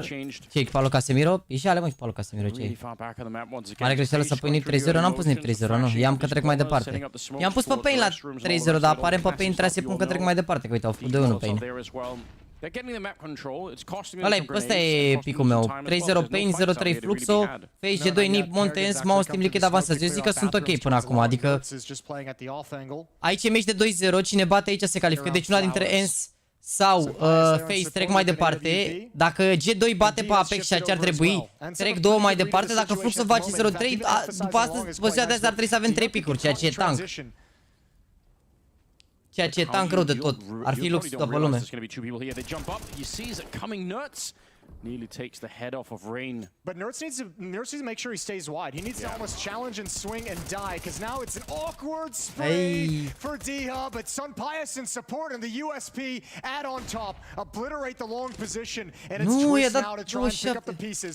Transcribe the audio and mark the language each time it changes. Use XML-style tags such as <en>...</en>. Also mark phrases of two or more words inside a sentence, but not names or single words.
<ro>Ce, echipa lui Casemiro? E și ale, mă, echipa lui Casemiro, ce e? Mare greșeală să pui Nip 3-0, n-am pus Nip 3-0, nu. I-am că trec mai departe. I-am pus pe Pain la 3-0, dar apare pe Pain trebuie să pun că trec mai departe, că uite, au făcut 2-1 Pain. Ăsta e picul meu. 3-0 Pain, 0-3 Fluxo, FaZe G2, Nip, Montens, MOUZ, Team Liquid avansează. Eu zic că sunt ok până acum, adică aici e meci de 2-0, cine bate aici se califică. Deci una dintre ENS sau FaZe trec mai departe. Dacă G2 bate pe Apex și ce ar trebui, trec 2 mai departe. Dacă Fluxo face 0-3, după asta, poziția de asta ar trebui să avem 3 picuri, ceea ce e tank. Ceea ce e tank rău de tot. Ar fi lux după lume.</ro> <en>Nearly takes the head off of Rain. But Nerds needs to make sure he stays wide. He needs to almost challenge and swing and die, because now it's an awkward spray for D-Hub, but Sunpias in support and the USP add on top, obliterate the long position, and it's Twist now to try and pick up the pieces.</en>